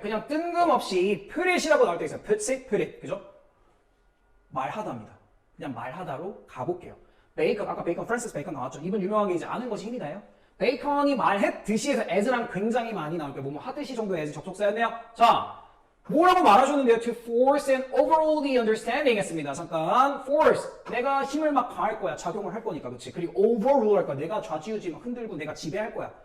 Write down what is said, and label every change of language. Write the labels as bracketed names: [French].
[Korean] 그냥 뜬금없이 putit이라고 나올 때 있어요. put it, 그죠? 말하다입니다. 그냥 말하다로 가볼게요. 베이컨, 아까 베이컨, 프랜시스 베이컨 나왔죠. 이분 유명하게 이제 아는 것이 힘이다요. 베이컨이 말했듯이 해서 as랑 굉장히 많이 나올 거예요. 뭐 하듯이 정도의 as 접속사였네요. 자, 뭐라고 말하셨는데요? [English] To force and overrule the understanding [Korean] 했습니다. 잠깐. force. 내가 힘을 막 가할 거야. 작용을 할 거니까. 그치? 그리고 overrule 할 거야. 내가 좌지우지 막 흔들고 내가 지배할 거야.